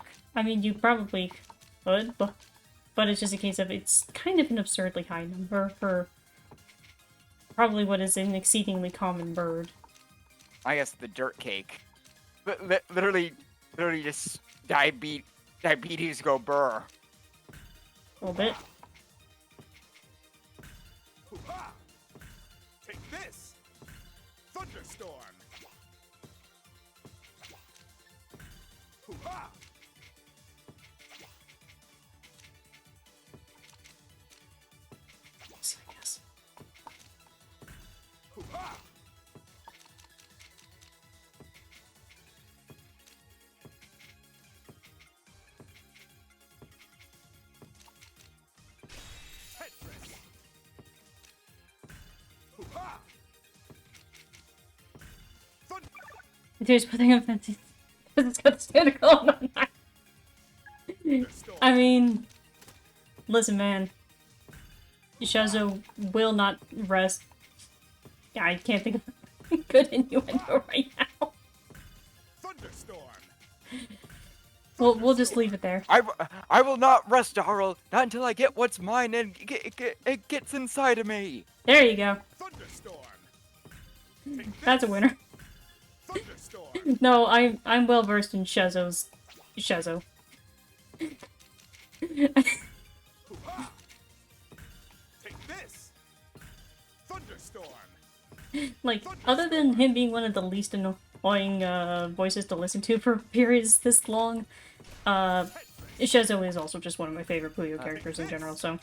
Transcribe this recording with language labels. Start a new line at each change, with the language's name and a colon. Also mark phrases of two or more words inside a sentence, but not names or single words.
English: I mean, you probably could, but it's just a case of it's kind of an absurdly high number for probably what is an exceedingly common bird. I guess the dirt cake. Literally just diabetes go burr. A little bit. Hoo-ha! Take this. Thunderstorm. Hoo-ha! I guess. Hoo-ha! Tetris. Hoo-ha! Thunder. Here's putting up fancy. It's got the standard column on that. Thunderstorm. I mean, listen, man. Shazo will not rest. Yeah, I can't think of a good innuendo right now. Thunderstorm. We'll just leave it there. I will not rest, Darrell, not until I get what's mine and it gets inside of me. There you go. Thunderstorm. Take That's a this. winner. Thunderstorm. No, I'm well versed in Shazo. Hoo-ha! Take this. Thunderstorm. Like, other than him being one of the least annoying voices to listen to for periods this long, Ishizo is also just one of my favorite Puyo characters in general, so...